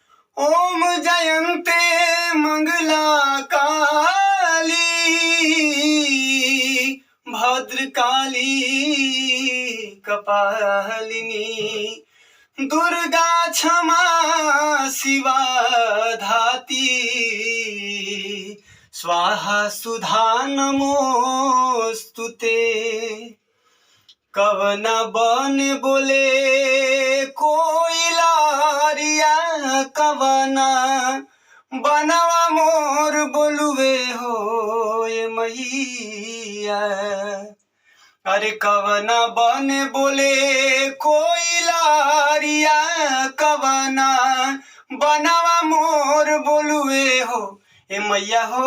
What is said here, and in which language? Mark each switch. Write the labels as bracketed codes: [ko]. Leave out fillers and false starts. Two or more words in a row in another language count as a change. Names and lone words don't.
[sa] ओम जयन्ते मंगला काली भद्रकाली कपालिनी दुर्गा क्षमा शिवा धाती स्वाहा सुधा नमोस्तुते। [bho] कवन बन बोले कोइलारिया कवना बनवा मोर बोलुवे हो ये मैया। अरे कवना बन बोले कोइलारिया कवना बनवा मोर बोलुवे हो ए मैया हो।